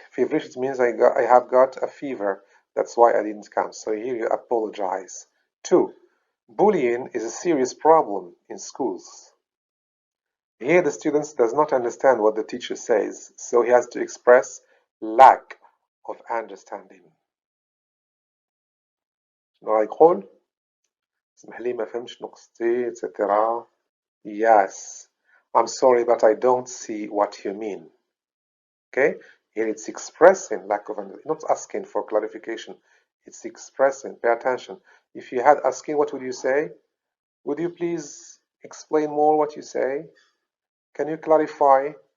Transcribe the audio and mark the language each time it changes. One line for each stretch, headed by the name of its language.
English: Feverish means I have got a fever. That's why I didn't come. So here you apologize. 2, bullying is a serious problem in schools. Here the student does not understand what the teacher says, so he has to express lack of understanding.
Arabic: شنو غيقول؟ اسمح لي ما فهمتش نقصتي etc.
English: Yes, I'm sorry but I don't see what you mean. Okay, here it's expressing lack of understanding, not asking for clarification. It's expressing. Pay attention. If you had asking, what would you say? Would you please explain more what you say? Can you clarify?